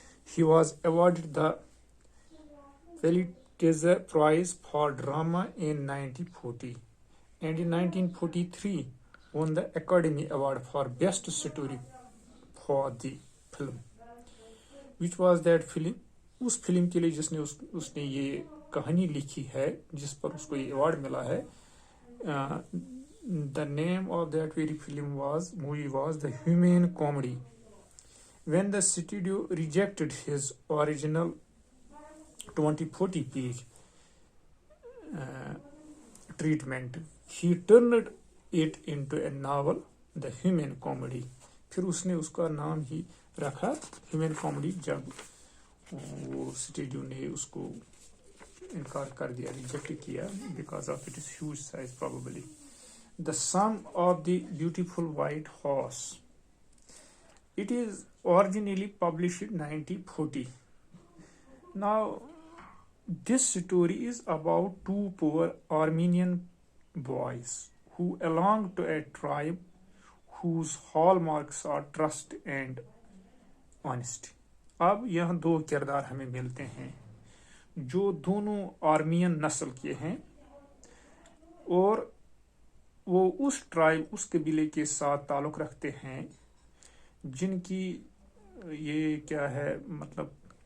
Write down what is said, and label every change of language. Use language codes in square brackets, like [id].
[en] He was awarded the Pulitzer Prize for Drama in 1940, and in 1943 won the Academy Award for Best Story for the film. Which was that film? [hi] उस film के लिए जिसने उसने ये कहानी लिखी है, जिस पर उसको ये अवार्ड मिला है. [en] The name of that very movie was The Humane Comedy. When the studio rejected his original 20-40 page treatment, he turned it into a novel, The Humane Comedy. [hi] फिर उसने उसका नाम ही रखा Humane Comedy, जब वो स्टूडियो ने उसको इनकार कर दिया, रिजेक्ट किया, [en] because of its huge size probably. The Sum of the Beautiful White Horse. It is originally published in 1940. Now, this story is about two poor Armenian boys who belong to a tribe whose hallmarks are trust and honesty. [hi] अब यहाँ दो किरदार हमें मिलते हैं जो दोनों आर्मियन नस्ल के हैं, और वो उस ट्राइब, उस कबीले के साथ ताल्लुक़ रखते हैं जिनकी ये क्या है, मतलब